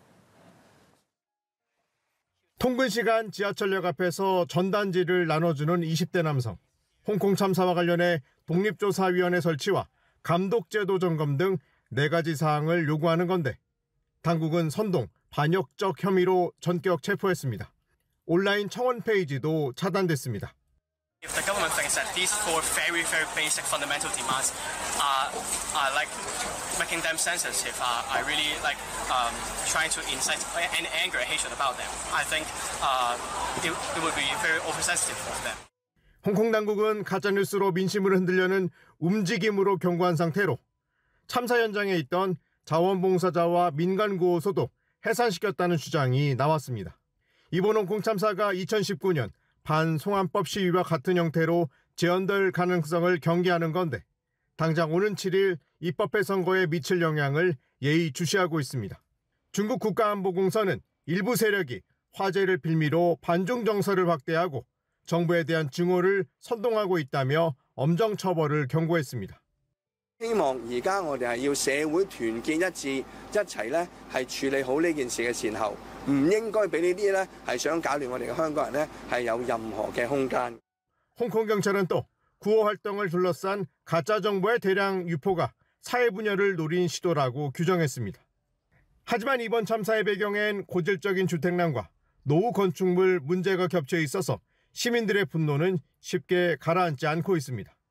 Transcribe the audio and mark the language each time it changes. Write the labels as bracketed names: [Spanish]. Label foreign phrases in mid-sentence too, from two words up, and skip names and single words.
[Korean] 통근 시간 지하철역 앞에서 전단지를 나눠주는 20대 남성. 홍콩 참사와 관련해 독립조사위원회 설치와 감독제도 점검 등 4가지 사항을 요구하는 건데 당국은 선동, 반역적 혐의로 전격 체포했습니다. 온라인 청원 페이지도 차단됐습니다. [English] If the government thinks that these four very basic fundamental demands are like making them sensitive, I really like trying to incite any anger and hatred about them. I think it would be very oversensitive of them. [Korean] 홍콩 당국은 가짜뉴스로 민심을 흔들려는 움직임으로 경고한 상태로 참사 현장에 있던 자원봉사자와 민간구호소도 해산시켰다는 주장이 나왔습니다. 이번 홍콩 참사가 2019년 반송환법 시위와 같은 형태로 재현될 가능성을 경계하는 건데 당장 오는 7일 입법회 선거에 미칠 영향을 예의주시하고 있습니다. 중국 국가안보공사는 일부 세력이 화재를 빌미로 반중 정서를 확대하고 정부에 대한 증오를 선동하고 있다며 엄정 처벌을 경고했습니다. [Cantonese] 希望而家我哋係要社會團結一致，一齊咧係處理好呢件事嘅前後，唔應該俾呢啲咧係想搞亂我哋嘅香港人咧係有任何嘅空間。 [Korean] 홍콩 경찰은 또 구호 활동을 둘러싼 가짜 정보의 대량 유포가 사회 분열을 노린 시도라고 규정했습니다. 하지만 이번 참사의 배경엔 고질적인 주택난과 노후 건축물 문제가 겹쳐 있어서 시민들의 분노는 쉽게 가라앉지 않고 있습니다.